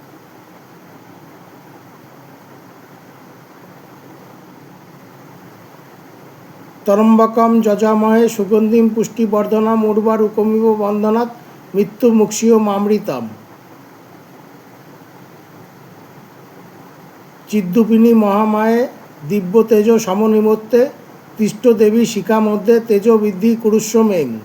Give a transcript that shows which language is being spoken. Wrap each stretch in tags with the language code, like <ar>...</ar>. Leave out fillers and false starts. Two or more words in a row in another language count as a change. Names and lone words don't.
<sa>তরম্বকম যজামহে সুগন্ধিম পুষ্টিবর্ধনাম উর্বারুকমিব বন্দনাৎ মৃত্যুমুক্ষীয় মামৃতাম। চিদ্দুপিনী মহামায়ে দিব্য তেজ সমনিমত্তে তিষ্ঠ দেবী শিখা মধ্যে তেজ বৃদ্ধি কুরুষ্বমেং।</sa>